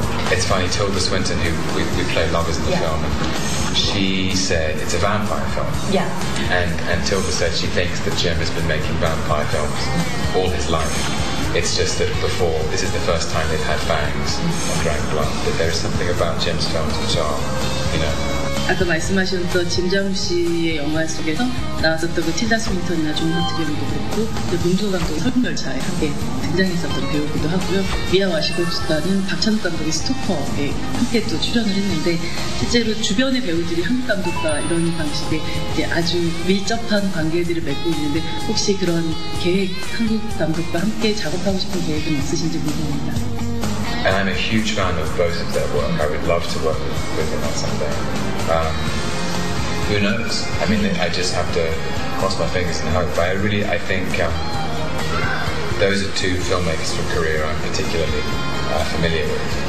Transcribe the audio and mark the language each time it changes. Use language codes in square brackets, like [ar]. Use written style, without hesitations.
[en] It's funny, Tilda Swinton, who we play lovers in the film, she said it's a vampire film. Yeah. And Tilda said she thinks that Jim has been making vampire films all his life. It's just that before, this is the first time they've had fangs and drank blood. But there's something about Jim's films which are, [ko] 아까 말씀하셨던 짐자무 씨의 영화 속에서 나왔었던 그 틸다 스윈턴이나 존 하트경도 그렇고 봉준호 감독의 설국열차에 함께 등장했었던 배우기도 하고요. 미아 와시코프스카는 박찬욱 감독의 스토커에 함께 또 출연을 했는데 실제로 주변의 배우들이 한국 감독과 이런 방식의 이제 아주 밀접한 관계들을 맺고 있는데 혹시 그런 계획, 한국 감독과 함께 작업하고 싶은 계획은 있으신지 궁금합니다. [en] And I'm a huge fan of both of their work. I would love to work with them on someday. Who knows? I mean, I just have to cross my fingers and hope. But I think those are two filmmakers from Korea I'm particularly familiar with.